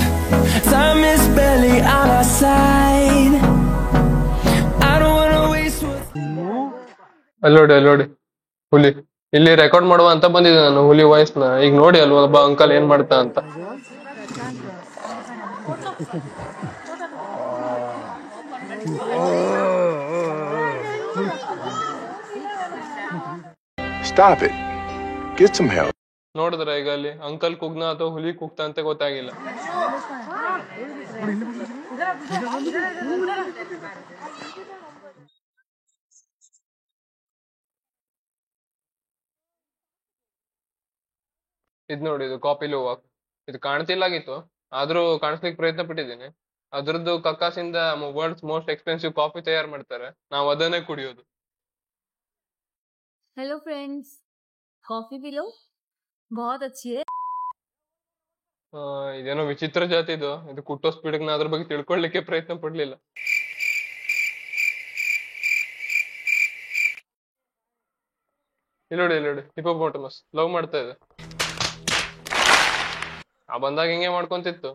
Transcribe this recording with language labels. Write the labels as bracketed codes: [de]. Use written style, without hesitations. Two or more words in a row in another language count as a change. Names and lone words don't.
[en] Time is barely on our side. I don't wanna waste what's. [kn] ಅಲ್ಲೋಡಿ ಹುಲಿ ಇಲ್ಲಿ ರೆಕಾರ್ಡ್ ಮಾಡುವ ಅಂತ ಬಂದಿದ್ದೆ ನಾನು ಹುಲಿ ವಾಯ್ಸ್ ನ. ಈಗ ನೋಡಿ ಅಲ್ವಾ ಒಬ್ಬ ಅಂಕಲ್ ಏನ್ ಮಾಡ್ತಾ ಅಂತ. [en] Stop it. Get some help. [kn] ನೋಡಿದ್ರ ಈಗ ಅಲ್ಲಿ ಅಂಕಲ್ ಕುಗ್ನ ಅಥವಾ ಹುಲಿ ಕುಗ್ತಾ ಅಂತ ಗೊತ್ತಾಗಿಲ್ಲ. ಇದ್ ನೋಡಿ ಇದು ಕಾಪಿ ಲೋವಾಕ್. ಇದು ಕಾಣ್ತಿಲ್ಲಾಗಿತ್ತು ಆದ್ರೂ ಕಾಣಿಸ್ಲಿಕ್ಕೆ ಪ್ರಯತ್ನ ಪಟ್ಟಿದ್ದೀನಿ. ಅದ್ರದ್ದು ಕಕ್ಕಾಸಿಂದ [en] world's most expensive coffee [kn] ತಯಾರು ಮಾಡ್ತಾರೆ. ನಾವು ಅದನ್ನೇ ಕುಡಿಯೋದು. [en] hello friends, [hi] कॉफी पी लो, बहुत अच्छी है। [kn] ಇದೇನೋ ವಿಚಿತ್ರ ಜಾತಿ ಇದು ಕುಟ್ಟೋ ಸ್ಪೀಡ್ ನಾ ಅದ್ರ ಬಗ್ಗೆ ತಿಳ್ಕೊಳ್ಳಿಕ್ಕೆ ಪ್ರಯತ್ನ ಪಡ್ಲಿಲ್ಲ. ಇಲ್ಲಿ ನೋಡಿ [en] hippopotamus love [kn] ಮಾಡ್ತಾ ಇದೆ. ಆ ಬಂದಾಗ ಹಿಂಗೆ ಮಾಡ್ಕೊಂತಿತ್ತು.